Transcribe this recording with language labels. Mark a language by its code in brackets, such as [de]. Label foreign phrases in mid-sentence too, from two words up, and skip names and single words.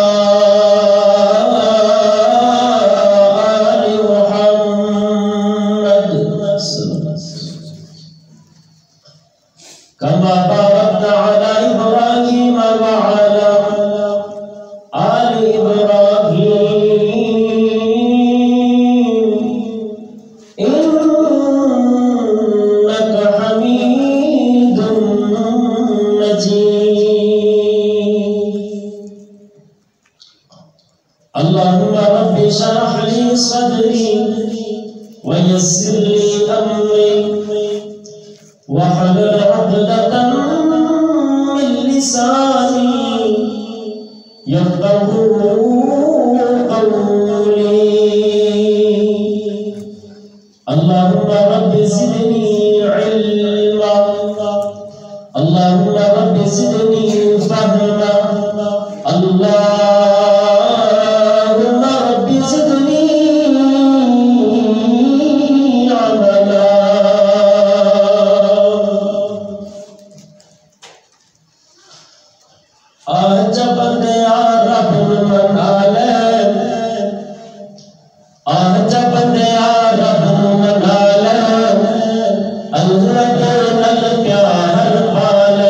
[ar] آل محمد كما باركت على إبراهيم وعلى آل إبراهيم إنك حميد مجيد. اللهم رب اشرح لي صدري ويسر لي أمري واحلل عقدة من لساني يفقهوا قولي. اللهم رب زدني علما اللهم رب زدني فهما اللهم رب زدني عملا. [pa] ਆਜਾ ਬੰਦਿਆ ਰੱਬ ਮਨਾ ਲੇ ਆਜਾ ਬੰਦਿਆ ਰੱਬ ਮਨਾ ਲੇ ਅੱਲਾਹ ਕੇ ਨਾਲ ਪਿਆਰ ਪਾ ਲੇ।